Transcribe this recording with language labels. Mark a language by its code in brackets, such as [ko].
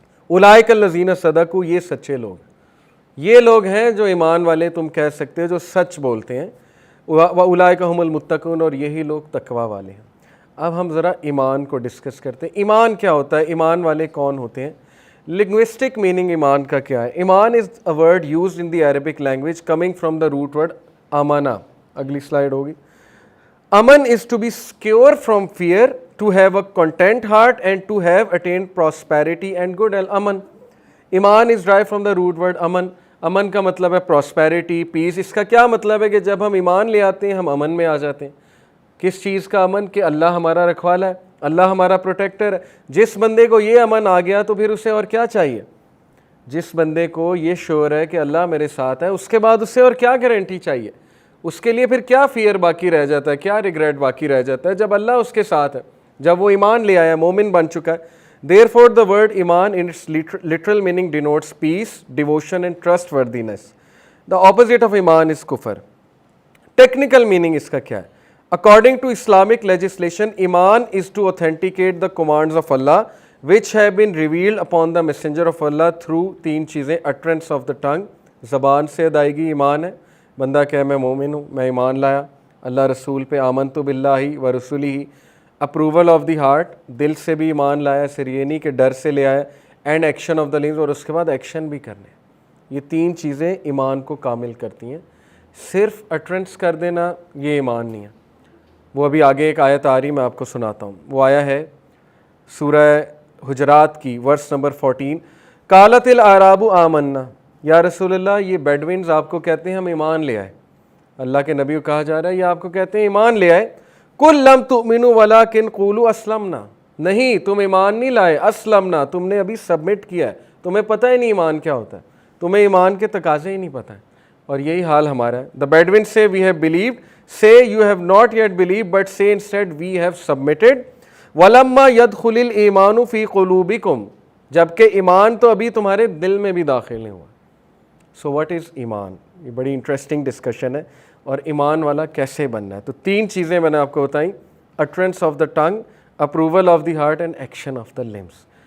[ar] اولئک الذین صدقوا, [ur] یہ سچے لوگ, یہ لوگ ہیں جو ایمان والے تم کہہ سکتے ہو, جو سچ بولتے ہیں. [ar] واولئک هم المتقون, [ur] اور یہی لوگ تقوی والے ہیں. اب ہم ذرا ایمان کو ڈسکس کرتے ہیں. ایمان کیا ہوتا ہے, ایمان والے کون ہوتے ہیں, لنگوسٹک میننگ ایمان کا کیا ہے. [en] ایمان is a word used in the Arabic language coming from the root word امانا. [ur] اگلی سلائڈ ہوگی. [en] امن is to be secure from fear, to have a content heart and to have attained prosperity and good امن. ایمان is derived from the root word امن. [ur] امن کا مطلب ہے پراسپیرٹی, پیس. اس کا کیا مطلب ہے کہ جب ہم ایمان لے آتے ہیں ہم امن میں آ جاتے ہیں. کس چیز کا امن, کہ اللہ ہمارا رکھوالا ہے, اللہ ہمارا پروٹیکٹر ہے. جس بندے کو یہ امن آ گیا تو پھر اسے اور کیا چاہیے. جس بندے کو یہ شعور ہے کہ اللہ میرے ساتھ ہے, اس کے بعد اسے اور کیا گارنٹی چاہیے. اس کے لیے پھر کیا فیئر باقی رہ جاتا ہے, کیا ریگریٹ باقی رہ جاتا ہے, جب اللہ اس کے ساتھ ہے, جب وہ ایمان لے آیا, مومن بن چکا ہے. [en] Therefore the word ایمان in its literal meaning denotes peace, devotion and trustworthiness. The opposite of ایمان is کفر. [ur] ٹیکنیکل میننگ اس کا کیا ہے. [en] According to Islamic legislation, iman is to authenticate the commands of Allah which have been revealed upon the messenger of Allah through [ur] تین چیزیں. [en] utterance of the tongue, [ur] زبان سے ادائیگی ایمان ہے. بندہ کہے میں مومن ہوں, میں ایمان لایا اللہ رسول پہ, [ar] آمنت باللہ و رسولہ. [en] approval of the heart, [ur] دل سے بھی ایمان لایا, صرف یہ نہیں کہ ڈر سے لے آیا. [en] and action of the limbs, [ur] اور اس کے بعد ایکشن بھی کرنے. یہ تین چیزیں ایمان کو کامل کرتی ہیں. صرف اٹرنس کر دینا یہ ایمان نہیں ہے. وہ ابھی آگے ایک آیت آ رہی, میں آپ کو سناتا ہوں. وہ آیا ہے سورہ حجرات کی ورس نمبر 14. [ar] قالت الاعراب آمنا, [ur] یا رسول اللہ یہ بیڈوینز آپ کو کہتے ہیں ہم ایمان لے آئے. اللہ کے نبی کو کہا جا رہا ہے یہ آپ کو کہتے ہیں ایمان لے آئے. [ar] قل لم تؤمنوا ولکن قولوا اسلمنا, [ur] نہیں تم ایمان نہیں لائے, اسلمنا تم نے ابھی سبمٹ کیا ہے, تمہیں پتہ ہی نہیں ایمان کیا ہوتا ہے, تمہیں ایمان کے تقاضے ہی نہیں پتہ ہیں. اور یہی حال ہمارا ہے. [en] The Bedouins say we have believed, say you have not yet believed but say instead we have submitted. [ar] وَلَمَّا يَدْخُلِ الْإِيمَانُ فِي قُلُوبِكُمْ, [ur] جبکہ ایمان تو ابھی تمہارے دل میں بھی داخل نہیں ہوا. [en] So what is [ur] ایمان, یہ بڑی انٹرسٹنگ ڈسکشن ہے. اور ایمان والا کیسے بننا ہے, تو تین چیزیں میں نے آپ کو بتائیں. [en] utterance of the tongue, approval of the heart and action of the limbs.